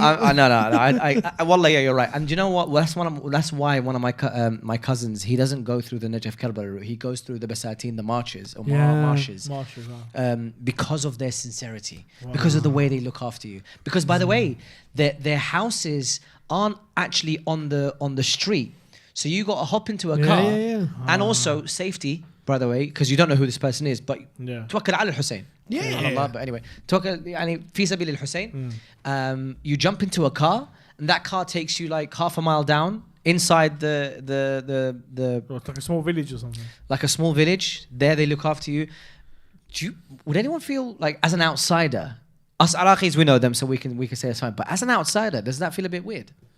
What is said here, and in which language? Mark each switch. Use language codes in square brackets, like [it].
[en] I Wallah, yeah, you're right. And you know what? That's why one of my cousins, he doesn't go through the Najaf Karbala route. He goes through the Basatin, the marches or marshes, because of their sincerity, because of the way they look after you. Because by the way, their houses aren't actually on the street, so you got to hop into a car, and also safety, by the way, because you don't know who this person is, but [ar] توكل على الحسين. [en] But anyway, [ar] توكل يعني في سبيل الحسين. [en] You jump into a car, and that car takes you like half a mile down inside the Like a small village or something. like a small village. There they look after you. Would anyone feel like, as an outsider? Us Iraqis, we know them, so we can say it's fine. But as an outsider, does that feel a bit weird?